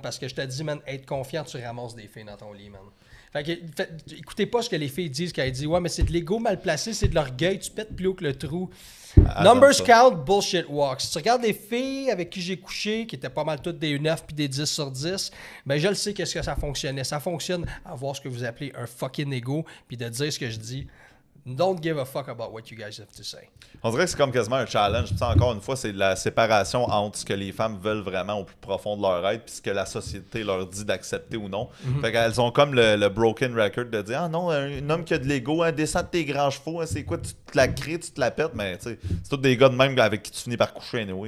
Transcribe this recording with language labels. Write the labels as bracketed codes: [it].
[fr] Parce que je te dis, man, être confiant, tu ramasses des filles dans ton lit, man. Fait que, écoutez pas ce que les filles disent quand elles disent « Ouais, mais c'est de l'ego mal placé, c'est de l'orgueil, tu pètes plus haut que le trou. » [en] Numbers count, bullshit walks. [fr] Si tu regardes des filles avec qui j'ai couché, qui étaient pas mal toutes des 9 puis des 10 sur 10, ben je le sais qu'est-ce que ça fonctionnait. Ça fonctionne à voir ce que vous appelez un fucking ego, puis de dire ce que je dis. [en] Don't give a fuck about what you guys have to say. [fr] On dirait que c'est comme quasiment un challenge. Puis encore une fois, c'est la séparation entre ce que les femmes veulent vraiment au plus profond de leur être puis ce que la société leur dit d'accepter ou non. Fait qu'elles ont comme le broken record de dire « Ah non, un homme qui a de l'ego, descends de tes grands chevaux, c'est quoi, tu te la crées, tu te la pètes. » Mais tu sais, c'est tous des gars de même avec qui tu finis par coucher anyway.